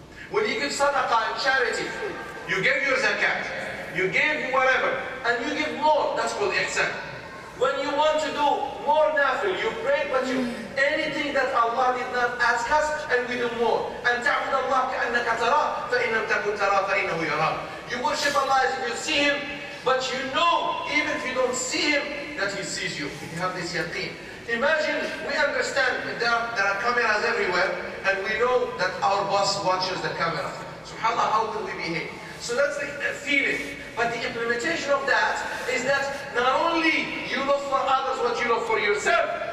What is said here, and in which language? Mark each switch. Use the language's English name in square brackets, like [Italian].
[English] When you give sadaqah and charity, you give your zakat, you give whatever, and you give more, that's called ihsan. When you want to do more nafil, you pray, but anything that Allah did not ask us, and we do more. [Arabic] أن تعبد الله كأنك تراه فإن لم تكن تراه فإنه يراك. [English] You worship Allah as if you see Him, but you know, even if you don't see Him, that He sees you. You have this yaqeen. Imagine, we understand that there are cameras everywhere, and we know that our boss watches the camera. SubhanAllah, how will we behave? So that's the feeling. But the implementation of that is that not only you look for others what you look for yourself.